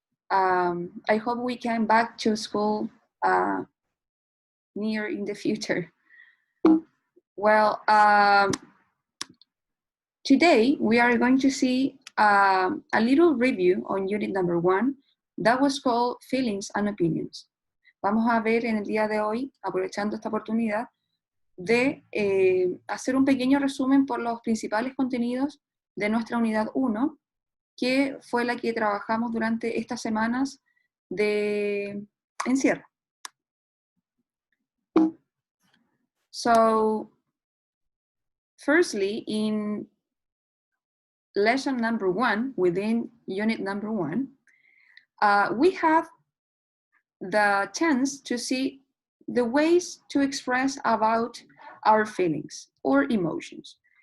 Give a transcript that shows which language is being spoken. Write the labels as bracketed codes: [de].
[en] I hope we can back to school near in the future. Well, today we are going to see a little review on unit number 1 that was called Feelings and Opinions. [es] Vamos a ver en el día de hoy, aprovechando esta oportunidad, de hacer un pequeño resumen por los principales contenidos de nuestra unidad 1, que fue la que trabajamos durante estas semanas de encierro. [en] So, firstly, in lesson number 1, within unit number 1, we have the chance to see the ways to express about our feelings or emotions.